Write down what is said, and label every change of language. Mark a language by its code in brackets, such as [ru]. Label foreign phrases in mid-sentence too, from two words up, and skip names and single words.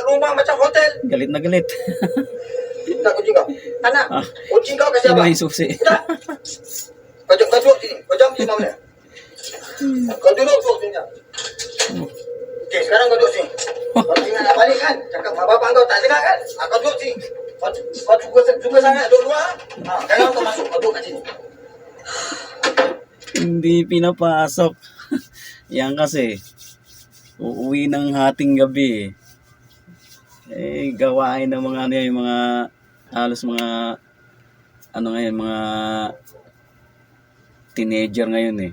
[ms] Buat rumah macam hotel. [tl] Galit na galit. [ms] minta kucing kau. Tak nak. Ah. Kucing kau kasih [tl] Sino abang. yung susi? [ms] Tak. Kau duduk sini. Kau jam sini mana? Kau duduk sini. Okey, sekarang kau duduk sini. Kau ingat nak balik kan? Cakap mak bapak kau tak dengar kan? Kau duduk sini. Kau suka sangat duduk luar? Jangan kau masuk. Kau duduk kat sini. [tl] Hindi pinapasok. Yan kasi, uuwi ng hating gabi. Gawain ng mga ano yan, yung mga, halos mga, ano ngayon, mga teenager ngayon eh.